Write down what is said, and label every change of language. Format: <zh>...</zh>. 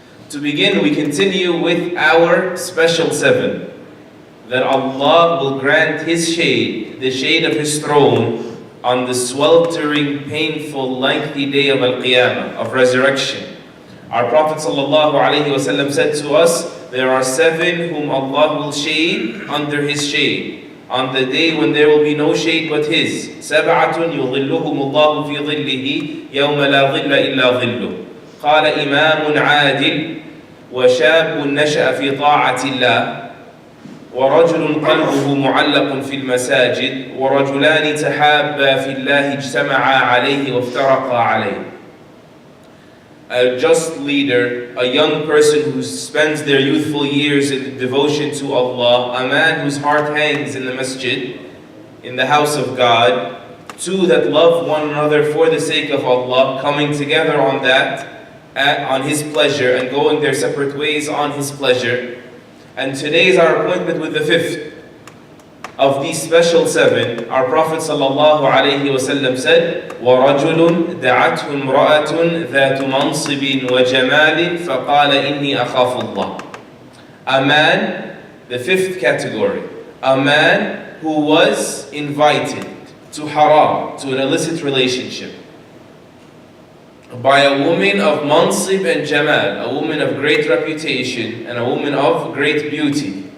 <en>To begin, we continue with our special 7, that Allah will grant His shade, the shade of His throne, on the sweltering, painful, lengthy day of Al-Qiyamah, of resurrection. Our Prophet ﷺ said to us, there are 7 whom Allah will shade under His shade, on the day when there will be no shade but His.</en> <ar>سَبْعَةٌ يُظِلُّهُمُ اللَّهُ فِي ظِلِّهِ يَوْمَ لَا ظِلَّ إِلَّا ظِلُّهُ. قال إمام عادل وشاب نشأ في طاعة الله ورجل قلبه معلق في المساجد ورجلان تحابا في الله اجتمعا عليه وافترقا عليه.</ar> <en>A just leader, a young person who spends their youthful years in devotion to Allah, a man whose heart hangs in the masjid, in the house of God, 2 that love one another for the sake of Allah, coming together on that, on His pleasure, and going their separate ways on His pleasure. And today is our appointment with the 5th of these special 7. Our Prophet ﷺ said,</en> <ar>وَرَجُلٌ دَعَتْهُ امْرَأَةٌ ذَاتُ مَنْصِبٍ وَجَمَالٍ فَقَالَ إِنِّي أَخَافُ اللَّهِ.</ar> <en>A man, the 5th category, a man who was invited to haram, to an illicit relationship, by a woman of mansib and jamal, a woman of great reputation and a woman of great beauty.</en>